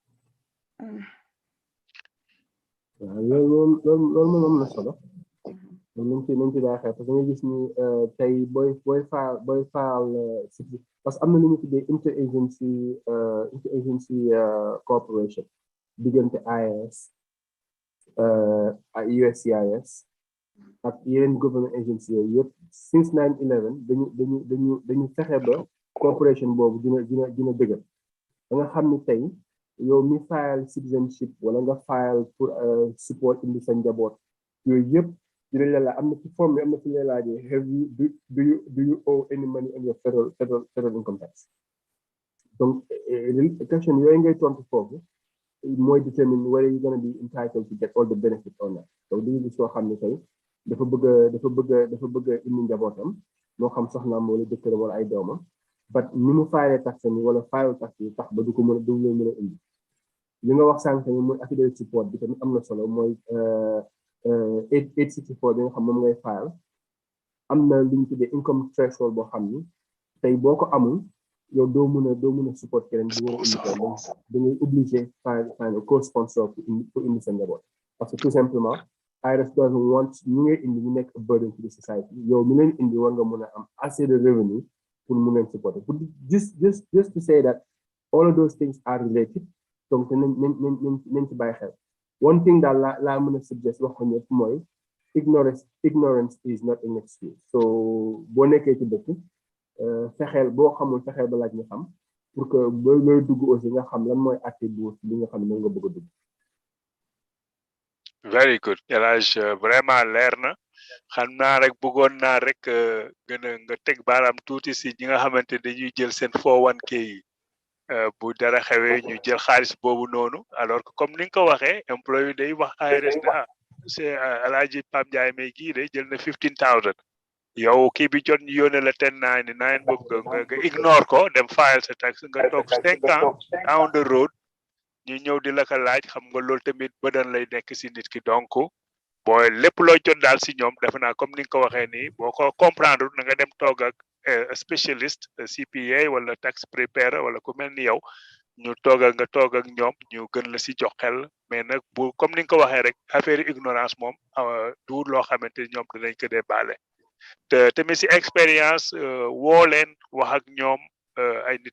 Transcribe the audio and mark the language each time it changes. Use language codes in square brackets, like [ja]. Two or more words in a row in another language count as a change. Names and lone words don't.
[wo] waaw loolu moom am na solo nañ ci bàyyi xel [fr] parce que [wo] nga gis ni tey booy faal [fr] parce que [wo] am na lu ñu tuddee interagency cooperation diggante IAS USCIS ak yeneen [en] government agency [wo] yëpp since 9/11 dañu fexe ba corporation boobu dina dëgër da nga xam ni tey yow mi [en] file citizenship [wo] wala nga file pour support indi sa njaboot yooyu yëpp dinañ la am na ci forme am na ci lay laajee [en] have you do you owe any money on your federal income tax [fr] donc question [wo] yooyu ngay tontu foofu mooy [en] determine whether you're going to be entitled to get all the benefits or not [wo] donc dañuy gis soo xam ne tey dafa bëgg indi njabootam moo xam soxnaam wala jëkkëram wala ay doomam but ni mu fayee tax ni wala fayul tax yi tax ba du leen mën a indi li nga wax sànq tamit mooy [en] affidavit support [wo] bi tamit am na solo mooy 864 bi nga xam moom ngay fayal am na lu ñu tuddee [en] income threshold [wo] boo xam ni tey boo ko amul yow doo mën a support keneen bu war a indi ko donc da ngay obligé [en] find a co-sponsor [wo] pour indi sa njaboot [fr] parce que tout [wo] simplement [en] IRS doesn't want [wo] ñu ngay indi ñu nekk [en] a burden to the society [wo] yow mi leen indi war nga mën a am [fr] assez de revenu pour [wo] mu leen supporter pour [en] just to say that all of those things are related [wo] donc nañ ci bàyyi xel [en] one thing [wo] daal laa mën a suggest wax ko ñëpp mooy [en] ignorance is not an excuse [wo] so boo nekkee ci dëkk fexeel boo xamul fexeel ba laaj nga xam [fr] pour que [wo] boo looy dugg aussi nga xam lan mooy acte bu li nga xam ne moom nga bëgg a dugg. [en] Very good [wo] El Hadj vraiment leer na xam naa rek bëggoon naa rek gën a nga teg baaraam tuuti si ñi nga xamante dañuy jël seen 401k yi bu dara xewee ñu jël xaalis boobu noonu [fr] alors que comme [wo] ni nga ko waxee employé day wax IRS ne c'est El Hadj Pape Ndiaye may kii de jël na 15,000 yow kii bi jot ñu yónnee la 1099 boobu nga ignore ko dem file sa tax nga toog 5 ans [en] down the road [wo] ñu ñëw di la ko laaj xam nga loolu tamit bëdan lay nekk si nit ki donc booy lépp loo jot daal si ñoom defe naa comme ni nga ko waxee nii boo ko comprendre na nga dem toog ak spécialiste CPA wala [en] tax preparer [wo] wala ku mel ni yow ñu toog ak ñoom ñu gën la si jox xel mais nag bu comme ni nga ko waxee rek affaire ignorance moom du loo xamante ni ñoom dinañ ko dee baale te tamit si expérience woo leen wax ak ñoom ay nit